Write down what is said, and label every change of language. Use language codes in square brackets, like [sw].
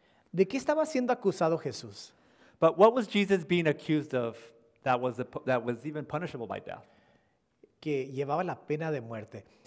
[es] ¿De qué estaba siendo acusado Jesús? [en] But what was Jesus being accused of that was even punishable by death? [es] que llevaba la pena de muerte.